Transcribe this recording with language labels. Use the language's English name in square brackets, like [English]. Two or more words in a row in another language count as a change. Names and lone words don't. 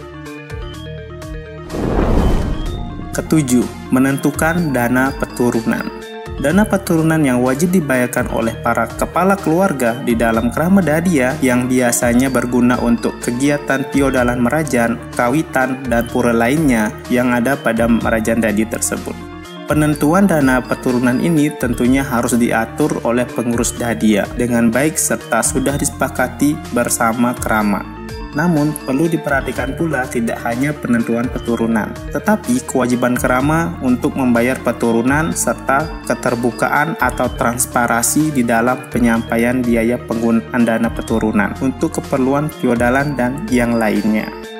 [Indonesian] Ketujuh, menentukan dana peturunan. Dana peturunan yang wajib dibayarkan oleh para kepala keluarga di dalam Krama Dadia yang biasanya berguna untuk kegiatan piodalan merajan, kawitan, dan pura lainnya yang ada pada merajan dadi tersebut. Penentuan dana peturunan ini tentunya harus diatur oleh pengurus Dadia dengan baik serta sudah disepakati bersama Krama. Namun, perlu diperhatikan pula tidak hanya penentuan peturunan, tetapi kewajiban Krama untuk membayar peturunan serta keterbukaan atau transparansi di dalam penyampaian biaya penggunaan dana peturunan untuk keperluan piodalan dan yang lainnya.